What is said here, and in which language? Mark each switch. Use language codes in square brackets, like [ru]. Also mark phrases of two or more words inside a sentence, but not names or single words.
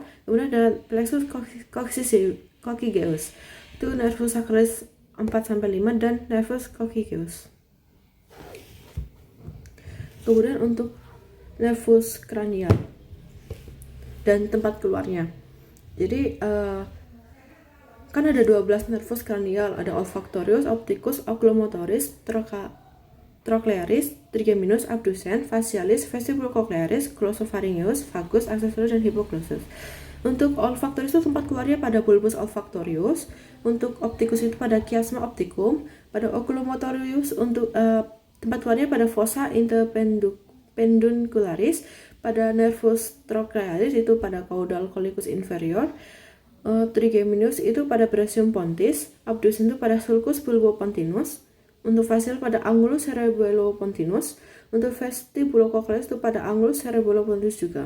[id] Kemudian ada plexus coccygeus itu nervus sacralis 4-5 dan nervus coccygeus. Kemudian untuk nervus cranial dan tempat keluarnya. Jadi kan ada 12 nervus cranial, ada olfactorius, opticus, oculomotoris, trochlearis, trigeminus, abducens, facialis, vestibulocochlearis, glossopharyngeus, vagus, accessoris, dan hypoglossal. Untuk olfaktorius itu tempat keluarnya pada bulbus olfaktorius, untuk opticus itu pada chiasma opticum, pada oculomotorius untuk tempat keluarnya pada fossa interpeduncularis, pada nervus trochlearis itu pada caudal collicus inferior, trigeminus itu pada brachioum pontis, abducens itu pada sulcus bulbopontinus, untuk facial pada angulus cerebelopontinus, untuk vestibulocochleus itu pada angulus cerebelopontinus juga.